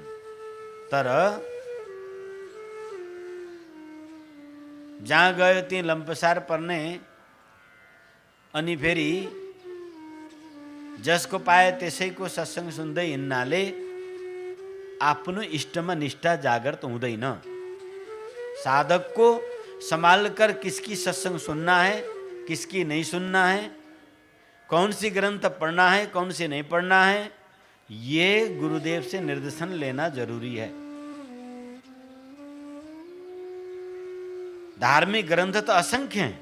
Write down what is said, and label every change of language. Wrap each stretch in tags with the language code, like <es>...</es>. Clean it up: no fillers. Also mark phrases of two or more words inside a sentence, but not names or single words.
<ne>तर जहाँ गयो त्यही लम्पसार पर्ने, अनि फेरि जसको पाए त्यसैको सत्संग सुन्दै हिँड्नाले आफ्नो इष्टमा निष्ठा जागृत हुँदैन।</ne> <hi>साधक को संभाल कर किसकी सत्संग सुनना है, किसकी नहीं सुनना है, कौन सी ग्रंथ पढ़ना है, कौन सी नहीं पढ़ना है, ये गुरुदेव से निर्देशन लेना जरूरी है। धार्मिक ग्रंथ तो असंख्य हैं।</hi>